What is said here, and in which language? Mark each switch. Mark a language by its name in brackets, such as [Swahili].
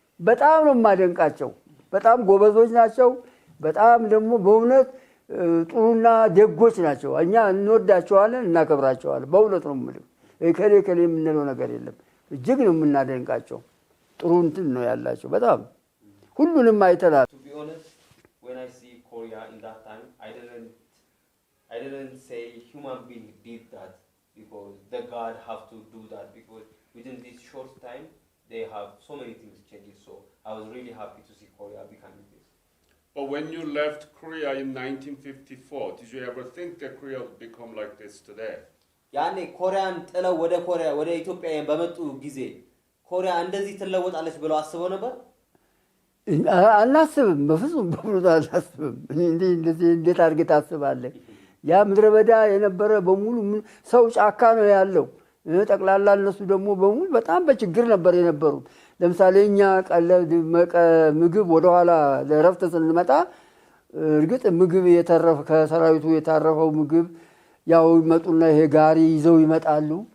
[Amharic] በጣም ነው የማደንቃቸው በጣም ጎበዞች ናቸው በጣም ደግሞ በእውነት ጥሩና ደጎች ናቸው እኛ እንወዳቸዋለን እናከብራቸዋለን በእውነት ነው የምልህ ከሌ የምንለው ነገር የለም እጅግ ነው የምናደንቃቸው ጥሩ እንትን ነው ያላቸው በጣም ሁሉንም አይተናል [English] to be honest when I see Korea in that time I didn't say human being did that because the God have to do that because within this short time they have so many things changed so I was really happy to see Korea becoming this but when you left Korea in 1954 did you ever think that Korea would become like this today [Amharic] ያኔ ኮሪያን ጥለው ወደ ኢትዮጵያ በመጡ ጊዜ ኮሪያ እንደዚህ ትለወጣለች ብለው አስበው ነበር አላስብም በፍጹም አላስብም እንደዚህ እንዴት አድርገህ ታስባለህ ያ ምድረ በዳ የነበረ በሙሉ ሰው ጫካ ነው ያለው ጠቅላላ እነሱ ደግሞ በሙሉ በጣም በችግር ነበር የነበሩት ለምሳሌ እኛ ቀለብ ምግብ ወደ ኋላ ለረፍት ስንመጣ እርግጥ ምግብ የተረፈ ከሰራዊቱ የታረፈው ምግብ ያው ይመጡና ይሄ ጋሪ ይዘው ይመጣሉ